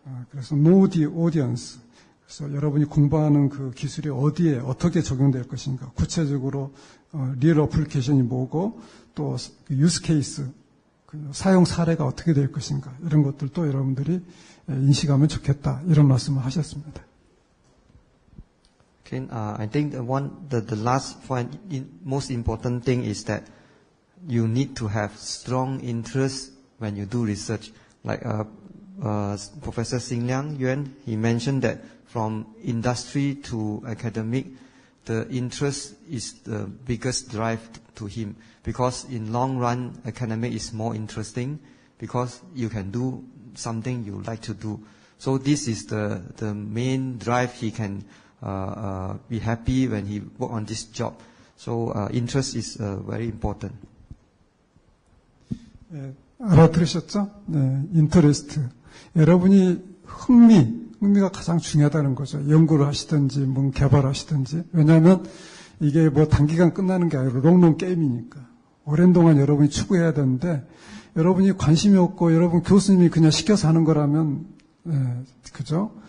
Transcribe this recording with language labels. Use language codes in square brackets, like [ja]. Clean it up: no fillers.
[ko] 그래서 [en] know the audience. [ko] 그래서 여러분이 공부하는 그 기술이 어디에 어떻게 적용될 것인가. 구체적으로 리얼 어플리케이션이 뭐고 또 유스 케이스 사용 사례가 어떻게 될 것인가. 이런 것들도 여러분들이 인식하면 좋겠다. 이런 말씀을 하셨습니다. [en] Okay, I think the last point, most important thing is that you need to have strong interest when you do research. Like Professor Xingliang Yuan, he mentioned that from industry to academic, the interest is the biggest drive to him. Because in long run, academic is more interesting because you can do something you like to do. So this is the main drive he can be happy when he work on this job. So interest is very important. [ko] 네, 알아들으셨죠? 네, 인터레스트. 여러분이 흥미가 가장 중요하다는 거죠. 연구를 하시든지, 뭔 개발하시든지. 왜냐하면 이게 뭐 단기간 끝나는 게 아니라 롱롱 게임이니까. 오랜 동안 여러분이 추구해야 되는데, 여러분이 관심이 없고, 여러분 교수님이 그냥 시켜서 하는 거라면, 네, 그죠?